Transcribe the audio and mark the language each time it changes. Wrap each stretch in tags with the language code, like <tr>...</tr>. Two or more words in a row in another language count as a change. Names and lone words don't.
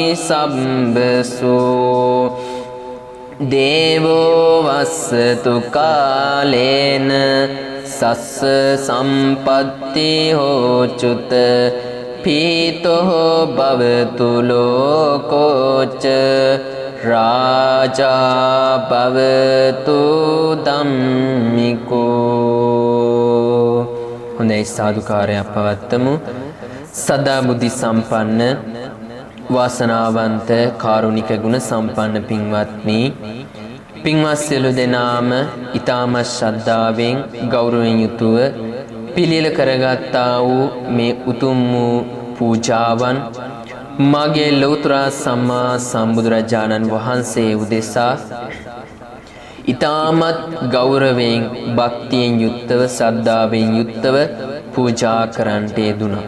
<pi>සම්බසෝ දේවෝ වස්සතු කාලේන සස්ස සම්පත්ති හෝචුත පීතෝ භවතු ලෝකෝච රාජා භවතු ධම්මිකෝ.</pi> <si>හොඳයි සාදුකාරයක් පවත්තමු. සදා බුද්ධි සම්පන්න වාසනාවන්ත කාරුණික ගුණ සම්පන්න පින්වත්නි, පින්වත් සියලු දෙනාම ඊටම ශ්‍රද්ධාවෙන් ගෞරවයෙන් යුතුව පිළිල කරගත්තා වූ මේ උතුම් වූ පූජාවන් මගේ ලෞතර සම්මා සම්බුදුරජාණන් වහන්සේ උදෙසා ඊටමත් ගෞරවයෙන් භක්තියෙන් යුක්තව ශ්‍රද්ධාවෙන් යුක්තව පූජා කරන්නට යෙදුණා.</si>